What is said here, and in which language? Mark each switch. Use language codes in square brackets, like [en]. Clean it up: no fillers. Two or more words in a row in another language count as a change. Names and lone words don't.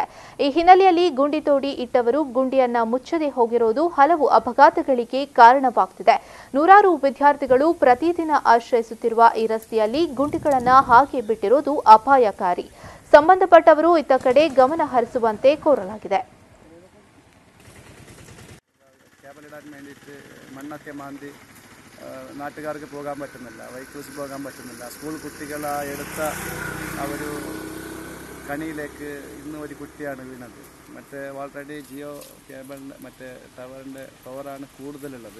[kn] ಈ ಹಿನ್ನೆಲೆಯಲ್ಲಿ ಗುಂಡಿ ತೋಡಿ ಇಟ್ಟವರು ಗುಂಡಿಯನ್ನ ಮುಚ್ಚದೆ ಹೋಗಿರುವುದು ಹಲವು ಅಪಘಾತಗಳಿಗೆ ಕಾರಣವಾಗುತ್ತಿದೆ. ನೂರಾರು ವಿದ್ಯಾರ್ಥಿಗಳು ಪ್ರತಿದಿನ ಆಶ್ರಯಿಸುತ್ತಿರುವ ಈ ರಸ್ತೆಯಲ್ಲಿ ಗುಂಡಿಗಳನ್ನು ಹಾಗೆ ಬಿಟ್ಟಿರುವುದು ಅಪಾಯಕಾರಿ. ಸಂಬಂಧಪಟ್ಟವರು ಇತ್ತ ಕಡೆ ಗಮನ ಹರಿಸುವಂತೆ ಕೋರಲಾಗಿದೆ. [ml] കേബലിടാൻ വേണ്ടിയിട്ട് മണ്ണൊക്കെ മാന്തി നാട്ടുകാർക്ക് പോകാൻ പറ്റുന്നില്ല, വെഹിക്കിൾസ് പോകാൻ പറ്റുന്നില്ല. സ്കൂൾ കുട്ടികൾ എടുത്ത ആ ഒരു കണിയിലേക്ക് ഇന്ന് ഒരു കുട്ടിയാണ് വീണത്. മറ്റേ ഓൾറെഡി ജിയോ കേബിളിൻ്റെ മറ്റേ ടവറിൻ്റെ പവറാണ് കൂടുതലുള്ളത്.